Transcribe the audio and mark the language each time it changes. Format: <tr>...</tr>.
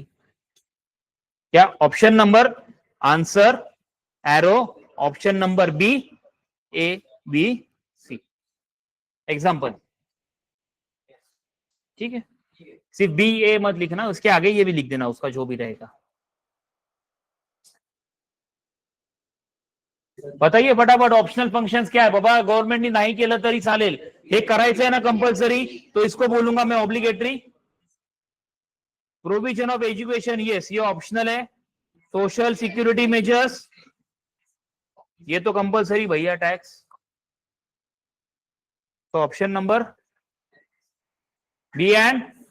<hi>क्या? Option number, answer, arrow, option number B, A B C, example. ठीक है, सिर्फ बी ए मत लिखना, उसके आगे ये भी लिख देना, उसका जो भी रहेगा। बताइए फटाफट, ऑप्शनल फंक्शंस क्या है बाबा?</hi> <mr>गव्हर्नमेंटनी नाही केलं तरी चालेल, हे करायचं आहे ना कंपल्सरी,</mr> <hi>तो इसको बोलूंगा मैं obligatory. Provision of education, yes ये ऑप्शनल है। सोशल सिक्योरिटी मेजर्स, ये तो कंपल्सरी भैया, टैक्स, तो ऑप्शन नंबर बी एंड।</hi>